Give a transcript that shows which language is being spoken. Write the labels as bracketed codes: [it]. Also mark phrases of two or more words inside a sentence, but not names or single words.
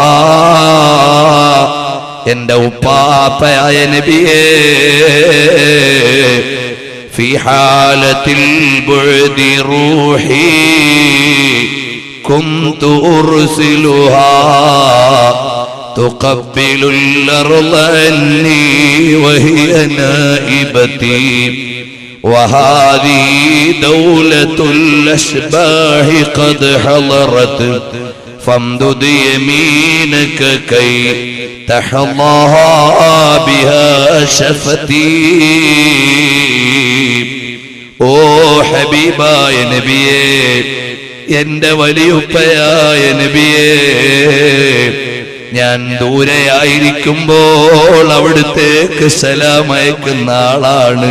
[ml] എന്റെ ഉപ്പാപ്പയായ നബിയേ, [ar] في حالة البعد روحي كنت أرسلها تقبل الأرض عني وهي نائبتي وهذه دولة الأشباح قد حضرت فامدد يمينك كي تحظى بها شفتي. [ml] ഓ ഹബീബായ നബിയേ, എന്റെ വലിയുപ്പയായ നബിയേ, ഞാൻ ദൂരെയായിരിക്കുമ്പോൾ അവിടുത്തേക്ക് സലാം അയക്കുന്ന ആളാണ്.